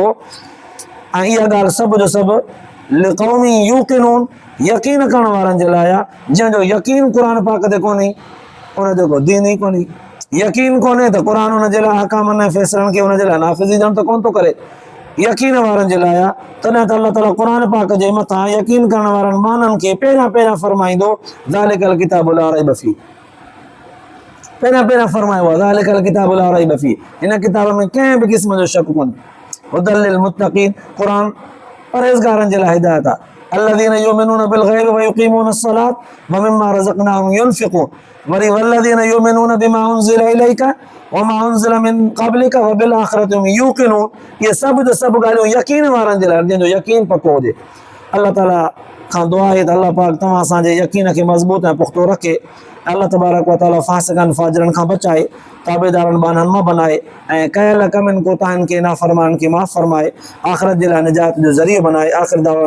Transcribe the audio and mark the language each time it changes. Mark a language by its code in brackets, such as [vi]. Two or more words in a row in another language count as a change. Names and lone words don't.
[sd] ऐं इहा ॻाल्हि सभु जो सभु [ar] لقوم يوقنون, [sd] यकीन करण वारनि जे लाइ आहे। जंहिंजो यकीन क़ुर पाक ते कोन्हे उनजो को दीन ई कोन्हे। यकीन कोन्हे त क़ुर हुनजे लाइ अहकामनि ऐं फ़ैसिलनि खे हुनजे लाइ नाफ़िज़ ॼण त कोन थो करे। यकीन वारनि जे लाइ आहे, तॾहिं त अल्लाह ताला क़ुर पाक जे मथां यकीन करण वारनि माननि खे पहिरियां फरमाईंदो [ar] ذلك الكتاب لا ريب فيه, [sd] पहिरियां फरमायो आहे [ar] ذلك الكتاب لا ريب فيه, [sd] हिन किताब में कंहिं बि क़िस्म जो शक कोन्हे। [ar] هدى للمتقين, [sd] क़ुर परहेज़गारनि जे लाइ हिदायत आहे। [ar] الذين يؤمنون بالغيب ويقيمون الصلاة ومما رزقناهم ينفقون وري والذين يؤمنون بما أنزل إليك وما أنزل من قبلك وبالآخرة هم يوقنون. [sd] ये सभु जो सभु ॻाल्हियूं यकीन वारनि जे लाइ, जंहिंजो यकीन पको हुजे। अल्लाह ताला खां दुआ आहे त अल्लाह पाक तव्हां असांजे यकीन खे मज़बूत ऐं पुख़्तो रखे। अल्लाह [ar] تبارك وتعالى [sd] फ़ासिक़नि फाजिरनि खां बचाए, ताबेदारनि बाननि मां बनाए ऐं कयल कमनि कोताहिनि खे नाफ़रमाननि खे माफ़ फरमाए, आख़िरत जे लाइ निजात जो ज़रियो बनाए। [ar] آخر دعوانا